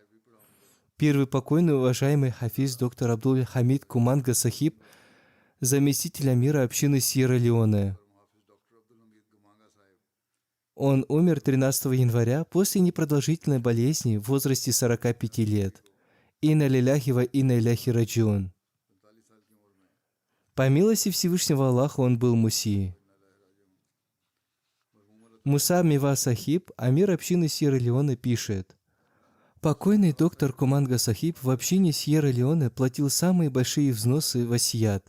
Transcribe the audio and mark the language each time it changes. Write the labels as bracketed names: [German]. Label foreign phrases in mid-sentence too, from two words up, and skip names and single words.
[Russian] Первый покойный, уважаемый хафиз доктор Абдул Хамид Куманга Сахиб, заместитель амира общины Сьерра-Леоне. Он умер 13 января после непродолжительной болезни в возрасте 45 лет. [Arabic] إنا لله وإنا إليه راجعون. [Russian] По милости Всевышнего Аллаха он был муси. Муса Мива Сахиб, амир общины Сьерра-Леоне, пишет: покойный доктор Куманга Сахиб в общине Сьерра-Леоне платил самые большие взносы в асият.